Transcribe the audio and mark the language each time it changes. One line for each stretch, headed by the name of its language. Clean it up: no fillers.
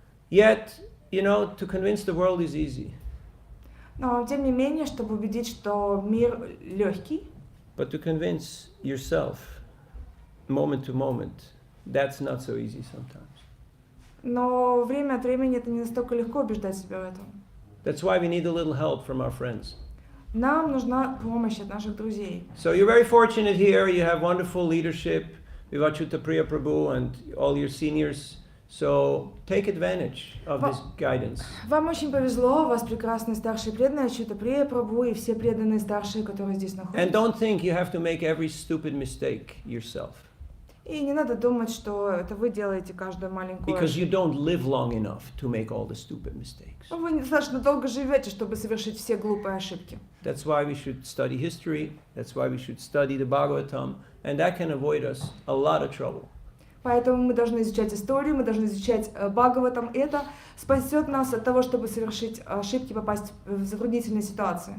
English: Yet, you know, to convince the world is easy.
Russian: Но, тем не менее, чтобы убедить, что мир легкий,
English: But to convince yourself, moment to moment, that's not so easy sometimes.
Russian: но время от времени это не настолько легко убеждать себя в этом.
English: That's why we need a little help from our friends.
Russian: Нам нужна помощь от наших друзей.
English: So you're very fortunate here. You have wonderful leadership, Vivachuta Priya Prabhu and all your seniors. So take advantage of this guidance.
Russian: Вам очень повезло, у вас прекрасные старшие преданные, Ачюта Прия Прабху и все преданные старшие, которые здесь
English: And
Russian: находятся.
English: don't think you have to make every stupid mistake yourself.
Russian: И не надо думать, что это вы делаете каждую маленькую
English: Because you
Russian: ошибку.
English: don't live long enough to make all the stupid mistakes.
Russian: Вы недостаточно долго живете, чтобы совершить все глупые ошибки.
English: That's why we should study history. That's why we should study the Bhagavatam. And that can avoid us a lot of trouble.
Russian: Поэтому мы должны изучать историю, мы должны изучать Бхагаватам. Это спасет нас от того, чтобы совершить ошибки, попасть в затруднительные ситуации.